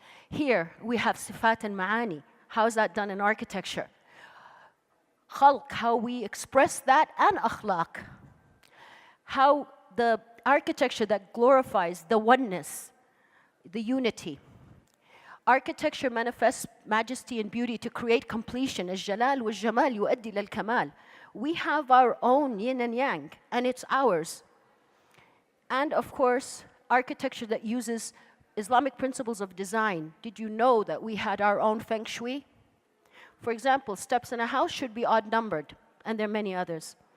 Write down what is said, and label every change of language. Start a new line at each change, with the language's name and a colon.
English: Here we have sifat and ma'ani. How is that done in architecture? Khalq, how we express that, and akhlaq. How the architecture that glorifies the oneness, the unity. Architecture manifests majesty and beauty to create completion.
Arabic: الجلال والجمال يؤدي للكمال.
English: We have our own yin and yang, and it's ours. And of course, architecture that uses Islamic principles of design. Did you know that we had our own feng shui? For example, steps in a house should be odd-numbered, and there are many others.